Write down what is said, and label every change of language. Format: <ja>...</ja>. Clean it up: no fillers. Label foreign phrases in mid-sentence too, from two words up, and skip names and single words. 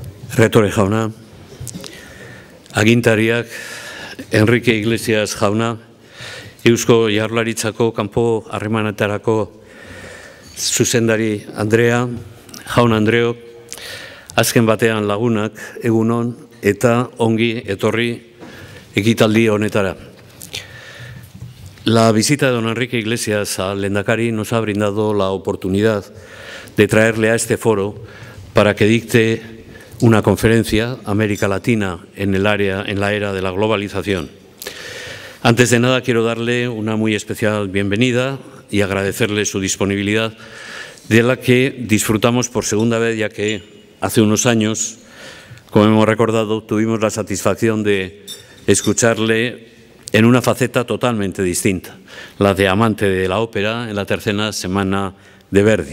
<eu>Retore jauna, agintariak, Enrique Iglesias jauna, Eusko Jaurlaritzako kanpo harremanetarako zuzendari Andrea, jaun Andreok, azken batean lagunak, egunon eta ongi etorri ekitaldi honetara.</eu> <es>La visita de don Enrique Iglesias al Lehendakari nos ha brindado la oportunidad de traerle a este foro para que dicte una conferencia América Latina en la era de la globalización. Antes de nada quiero darle una muy especial bienvenida y agradecerle su disponibilidad, de la que disfrutamos por segunda vez, ya que hace unos años, como hemos recordado, tuvimos la satisfacción de escucharle en una faceta totalmente distinta, la de amante de la ópera en la tercera semana de Verdi.</es>